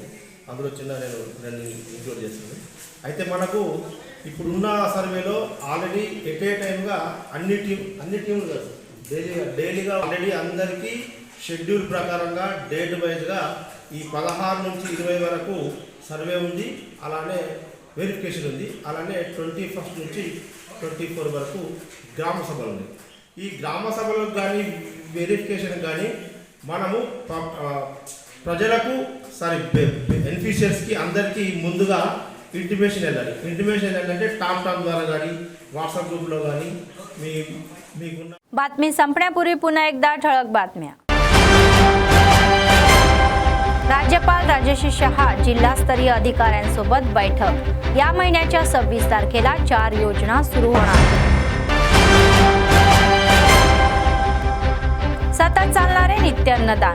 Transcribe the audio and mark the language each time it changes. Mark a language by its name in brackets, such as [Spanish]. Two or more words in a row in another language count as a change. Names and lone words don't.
[Telugu] అందులో చిన్న నేను రెండు ఇంక్లూడ్ చేస్తున్నాను. అయితే మనకు ఇప్పుడున్న సర్వేలో ఆల్రెడీ [English] at a time [Telugu] అన్ని టీంలు డైలీగా ఆల్రెడీ అందరికీ షెడ్యూల్ ప్రకారంగా [English] date wise [Telugu] ఈ 16 నుంచి 20 వరకు సర్వే ఉంది, అలానే వెరిఫికేషన్ ఉంది, అలానే 21 నుంచి 24 వరకు గ్రామ సభలు ఉన్నాయి. ఈ గ్రామ సభలకు కానీ వెరిఫికేషన్ కానీ మనము ప్రజలకు బెనిఫిషియర్స్కి అందరికీ ముందుగా ఇంటిమేషన్ వెళ్ళాలి. ఇంటిమేషన్ ఏంటంటే టామ్ ద్వారా కానీ व्हॉट्सअप ग्रुपలో కానీ మీకున్న [Marathi] बातमी संपण्यापूर्वी पुन्हा एकदा ठळक बातम्या. राज्यपाल राजश्री शहा जिल्हास्तरीय अधिकाऱ्यांसोबत बैठक. या महिन्याच्या 26 तारखेला 4 योजना सुरू होणार. सतत चालणारे नित्य अन्नदान.